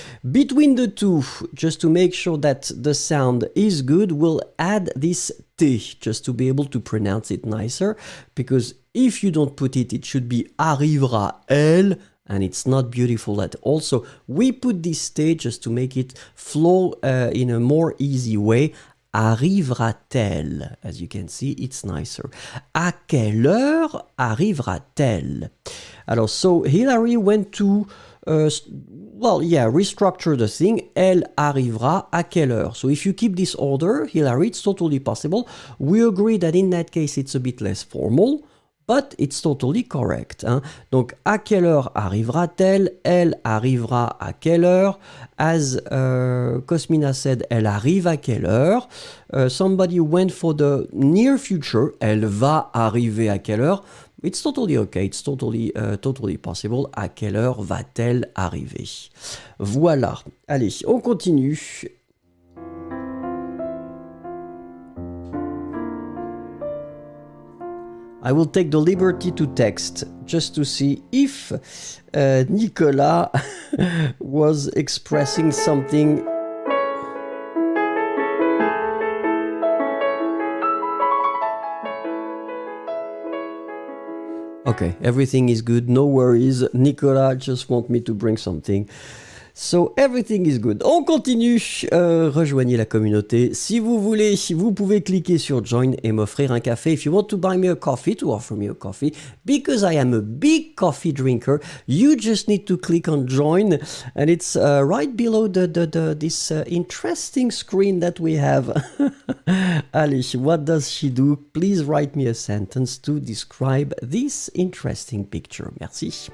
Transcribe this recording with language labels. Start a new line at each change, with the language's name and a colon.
English: Between the two, just to make sure that the sound is good, we'll add this T, just to be able to pronounce it nicer, because if you don't put it, it should be arrivera L, and it's not beautiful at all. So we put this T just to make it flow in a more easy way.
French: Arrivera-t-elle?
English: As you can see, it's nicer.
French: À quelle heure arrivera-t-elle?
English: Alors, so Hilary went to, restructure the thing.
French: Elle arrivera à quelle heure?
English: So if you keep this order, Hilary, it's totally possible. We agree that in that case, it's a bit less formal, but it's totally correct. Hein?
French: Donc, à quelle heure arrivera-t-elle? Elle arrivera à quelle heure?
English: As Cosmina said,
French: elle arrive à quelle heure?
English: Somebody went for the near future.
French: Elle va arriver à quelle heure?
English: It's totally okay. It's totally possible.
French: À quelle heure va-t-elle arriver? Voilà. Allez, on continue.
English: I will take the liberty to text just to see if Nicola was expressing something. Okay, everything is good, no worries. Nicola just want me to bring something So everything is good.
French: On continue. Rejoignez la communauté. Si vous voulez, vous pouvez cliquer sur Join et m'offrir un café.
English: If you want to buy me a coffee, to offer me a coffee, because I am a big coffee drinker, you just need to click on Join, and it's right below this interesting screen that we have. Allez, what does she do? Please write me a sentence to describe this interesting picture.
French: Merci.